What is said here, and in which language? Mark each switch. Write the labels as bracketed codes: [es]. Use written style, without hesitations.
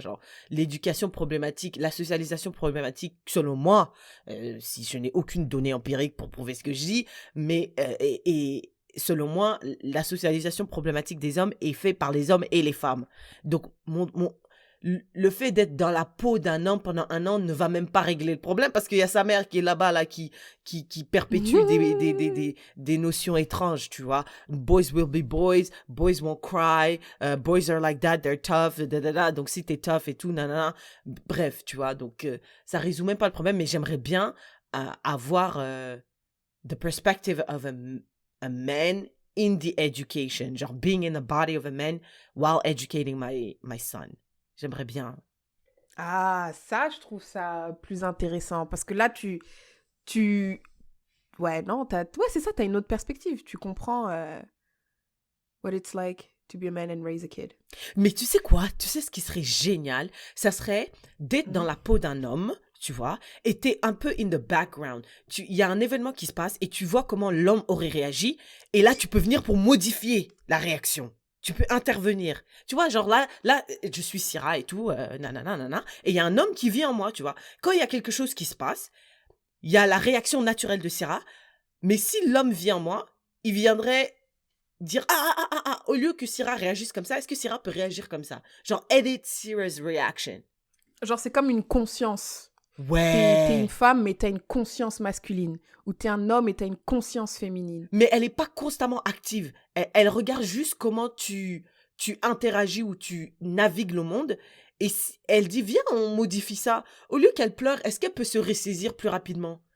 [fr] Genre, l'éducation problématique, la socialisation problématique, selon moi, si je n'ai aucune donnée empirique pour prouver ce que je dis, mais, et selon moi, la socialisation problématique des hommes est faite par les hommes et les femmes. Donc, le fait d'être dans la peau d'un homme pendant 1 an ne va même pas régler le problème parce qu'il y a sa mère qui est là-bas, là, qui perpétue des notions étranges, tu vois. [en] Boys will be boys won't cry, boys are like that, they're tough, [fr] donc si t'es tough et tout, nanana. Bref, tu vois, donc ça résout même pas le problème, mais j'aimerais bien avoir [en] the perspective of a man in the education, genre being in the body of a man while educating my son. [fr] J'aimerais bien. Ah, ça, je trouve ça plus intéressant. Parce que là, ouais, non, ouais, c'est ça, t'as une autre perspective. Tu comprends [en] what it's like to be a man and raise a kid. [fr] Mais tu sais quoi? Tu sais ce qui serait génial? Ça serait d'être dans la peau d'un homme, tu vois, et t'es un peu [en] in the background. [fr] Il y a un événement qui se passe et tu vois comment l'homme aurait réagi. Et là, tu peux venir pour modifier la réaction. Tu peux intervenir. Tu vois, genre là, je suis Syrah et tout, nanana, et il y a un homme qui vit en moi, tu vois. Quand il y a quelque chose qui se passe, il y a la réaction naturelle de Syrah, mais si l'homme vit en moi, il viendrait dire au lieu que Syrah réagisse comme ça, est-ce que Syrah peut réagir comme ça? [en] Genre, edit Syrah's reaction. [fr] Genre, c'est comme une conscience. Ouais. T'es une femme, mais t'as une conscience masculine. Ou t'es un homme et t'as une conscience féminine. Mais elle n'est pas constamment active. Elle regarde juste comment tu interagis ou tu navigues le monde. Et elle dit, viens, on modifie ça. Au lieu qu'elle pleure, est-ce qu'elle peut se ressaisir plus rapidement?